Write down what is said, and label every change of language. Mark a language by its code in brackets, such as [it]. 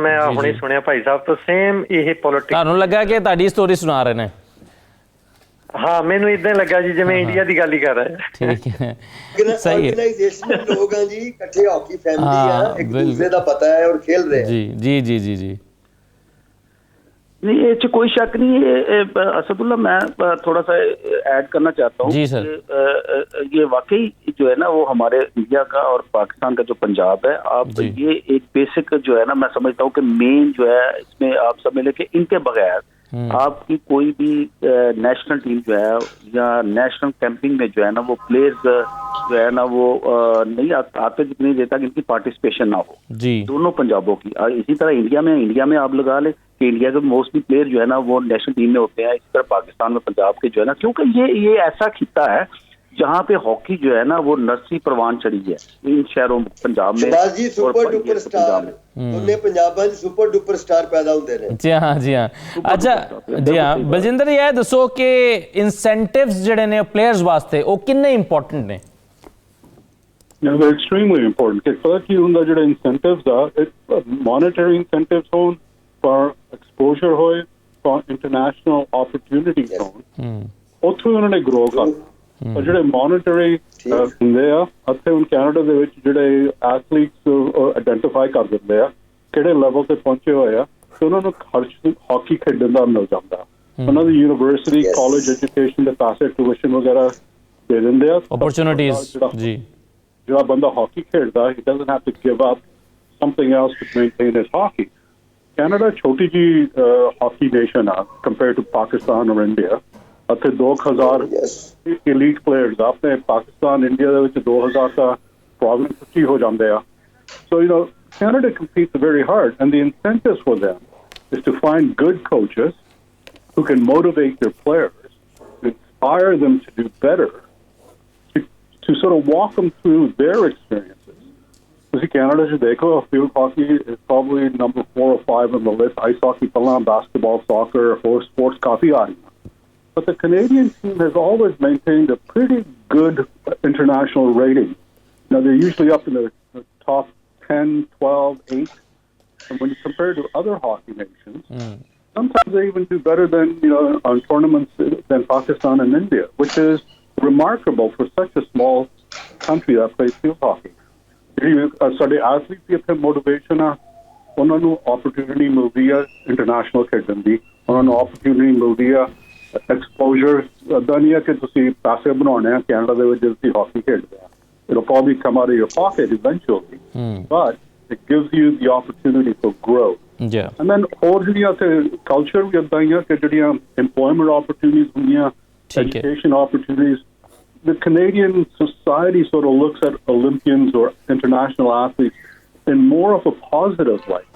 [pa] ਮੈਂ ਹੁਣੇ ਸੁਣਿਆ ਭਾਈ ਸਾਹਿਬ ਤੋਂ, ਸੇਮ ਇਹ ਪੋਲਿਟਿਕਸ। ਤੁਹਾਨੂੰ ਲੱਗਾ ਕਿ ਤੁਹਾਡੀ ਸਟੋਰੀ ਸੁਣਾ ਰਹੇ ਨੇ? ਹਾਂ, ਮੈਨੂੰ ਇਦਾਂ ਲੱਗਾ ਜੀ ਜਿਵੇਂ ਇੰਡੀਆ ਦੀ ਗੱਲ ਹੀ ਕਰ ਰਹੇ। ਠੀਕ ਹੈ, ਸਹੀ ਹੈ। ਆਰਗੇਨਾਈਜੇਸ਼ਨਲ ਲੋਕ ਆ ਜੀ, ਇਕੱਠੇ ਹੌਕੀ ਫੈਮਿਲੀ ਆ, ਇੱਕ ਦੂਸਰੇ ਦਾ ਪਤਾ ਹੈ ਔਰ [hi] खेल रहे हैं। जी जी जी जी जी नहीं, ये कोई शक नहीं है। असदुल्ला, मैं थोड़ा सा ऐड करना चाहता हूँ। जी सर। ये वाकई जो है ना वो हमारे इंडिया का और पाकिस्तान का जो पंजाब है, आप ये एक बेसिक जो है ना, मैं समझता हूँ कि मेन जो है इसमें आप समझ लें कि इनके बगैर आपकी कोई भी नेशनल टीम जो है या नेशनल कैंपिंग में जो है ना वो प्लेयर्स जो है ना वो नहीं आते नहीं देता कि इनकी पार्टिसिपेशन ना हो जी, दोनों पंजाबों की। इसी तरह इंडिया में आप लगा ले कि इंडिया के मोस्टली प्लेयर जो है ना वो नेशनल टीम में होते हैं। इसी तरह पाकिस्तान में पंजाब के जो है ना, क्योंकि ये ऐसा खिता है जहाँ पे हॉकी जो है ना वो नर्सरी परवान चढ़ी है इन शहरों पंजाब में। जी सुपर डुपर स्टार [pa] ਉਹਨੇ ਪੰਜਾਬਾਂ 'ਚ ਸੁਪਰ ਡੁਪਰ ਸਟਾਰ ਪੈਦਾ ਹੁੰਦੇ ਨੇ। ਜੀ ਹਾਂ ਜੀ ਹਾਂ। ਅੱਛਾ ਜੀ ਹਾਂ, ਬਲਜਿੰਦਰ ਜੀ ਇਹ ਦੱਸੋ ਕਿ ਇਨਸੈਂਟਿਵਸ ਜਿਹੜੇ ਨੇ ਪਲੇਅਰਸ ਵਾਸਤੇ ਉਹ ਕਿੰਨੇ ਇੰਪੋਰਟੈਂਟ ਨੇ? [en] No, they're extremely important. [pa] ਕਿ ਪਤਾ ਕੀ ਹੁੰਦਾ, ਜਿਹੜੇ ਇਨਸੈਂਟਿਵਸ ਆ, ਮੋਨਿਟਰੀ ਇਨਸੈਂਟਿਵਸ ਹੋਣ, [en] for exposure [pa] ਹੋਏ, [en] for international opportunities [pa] ਹੋਣ, ਉੱਥੋਂ ਉਹਨਾਂ ਨੇ ਗਰੋ ਕਰ। ਪਰ ਜਿਹੜੇ ਮੋਨਿਟਰੀ ਹੁੰਦੇ ਆ, ਇੱਥੇ ਹੁਣ ਕੈਨੇਡਾ ਦੇ ਵਿੱਚ ਜਿਹੜੇ ਐਥਲੀਟਸ ਆਇਡੈਂਟੀਫਾਈ ਕਰ ਦਿੰਦੇ ਆ ਕਿਹੜੇ ਲੈਵਲ ਤੇ ਪਹੁੰਚੇ ਹੋਏ ਆ, ਤੇ ਉਹਨਾਂ ਨੂੰ ਖਰਚ ਹਾਕੀ ਖੇਡਣ ਦਾ ਮਿਲ ਜਾਂਦਾ। ਉਹਨਾਂ ਦੀ ਯੂਨੀਵਰਸਿਟੀ ਕਾਲਜ ਐਜੂਕੇਸ਼ਨ ਦੇ ਪੈਸੇ, ਟਿਊਸ਼ਨ ਵਗੈਰਾ ਦੇ ਦਿੰਦੇ ਆ। ਓਪਰਚੁਨਿਟੀਜ਼ ਜੀ, ਜਿਹੜਾ ਬੰਦਾ ਹਾਕੀ ਖੇਡਦਾ, [en] he doesn't have to give up something else to maintain his hockey. [pa] Canada ਛੋਟੀ ਜੀ ਹਾਕੀ ਨੇਸ਼ਨ ਆ ਕੰਪੇਅਰ ਟੂ ਪਾਕਿਸਤਾਨ ਔਰ ਇੰਡੀਆ। ਅਤੇ 2000 [en] elite players [pa] ਆ ਆਪਣੇ ਪਾਕਿਸਤਾਨ ਇੰਡੀਆ ਦੇ ਵਿੱਚ 2000 ਦਾ ਪ੍ਰੋਬਲਮ 50 ਹੋ ਜਾਂਦੇ ਆ। [en] So, you know, Canada competes very hard, and the incentives for them is to find good coaches who can motivate their players, inspire them to do better, to sort of walk them through their experiences. Because Canada, field hockey is probably number 4 or 5 on the list. Ice hockey, basketball, soccer, horse sports, coffee. But the Canadian team has always maintained a pretty good international rating. Now, they're usually up in the top 10, 12, 8. And when you compare to other hockey nations, sometimes they even do better than, on tournaments than Pakistan and India, which is remarkable for such a small country that plays field hockey. [pa] ਸਾਡੇ athletes ਦੀ ਇੱਥੇ motivation ਆ, ਉਹਨਾਂ ਨੂੰ opportunity ਮਿਲਦੀ ਆ international ਖੇਡਣ ਦੀ, ਉਹਨਾਂ ਨੂੰ opportunity ਮਿਲਦੀ ਆ exposure। ਏਦਾਂ ਨਹੀਂ ਆ ਕਿ ਤੁਸੀਂ ਪੈਸੇ ਬਣਾਉਣੇ ਆ ਕੈਨੇਡਾ ਦੇ ਵਿੱਚ ਜੇ ਤੁਸੀਂ ਹਾਕੀ ਖੇਡਦੇ ਆ। [en] It'll probably come out of your pocket eventually, but it gives you the opportunity for growth. Yeah. And then [pa] ਹੋਰ ਜਿਹੜੀਆਂ ਤੇ culture ਵੀ ਏਦਾਂ ਹੀ ਆ ਕਿ ਜਿਹੜੀਆਂ [en] employment opportunities ਹੁੰਦੀਆਂ, education opportunities, the Canadian society sort of looks at Olympians or international athletes in more of a positive light.